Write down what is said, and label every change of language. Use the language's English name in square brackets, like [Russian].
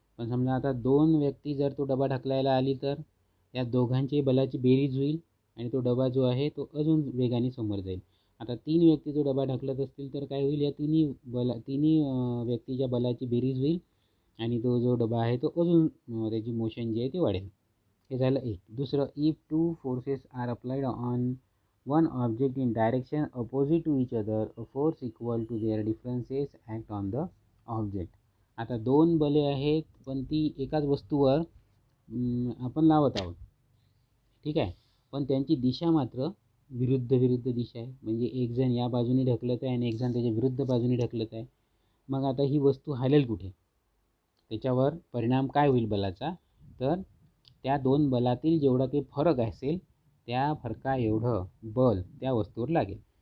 [Marathi] पण समजा आता दोन व्यक्ती जर तो डबा ढकलायला आली तर या दोघांची बलाची बेरीज होईल आणि तो डबा जो आहे तो अजून वेगाने समोर जाईल. आता तीन व्यक्ती जो डबा ढकलत असतील तर काय होईल, या तिन्ही व्यक्तीच्या बलाची बेरीज होईल आणि तो जो डबा आहे तो अजून त्याची मोशन जी आहे ती वाढेल. हे झालं एक. दुसरं, [English] If two forces are applied on one object in direction opposite to each other, a force equal to their differences act on the object. [Marathi] आता दोन बले आहेत पण ती एकाच वस्तूवर आपण लावत आहोत, ठीक आहे, पण त्यांची दिशा मात्र विरुद्ध दिशा आहे. म्हणजे एक जण या बाजूने ढकलत आहे आणि एक जण त्याच्या विरुद्ध बाजूने ढकलत आहे. मग आता ही वस्तू हालेल कुठे, त्याच्यावर परिणाम काय होईल बलाचा, तर त्या दोन बलातील जेवढा काही फरक असेल त्या फरका एवढं बल त्या वस्तूवर लागेल.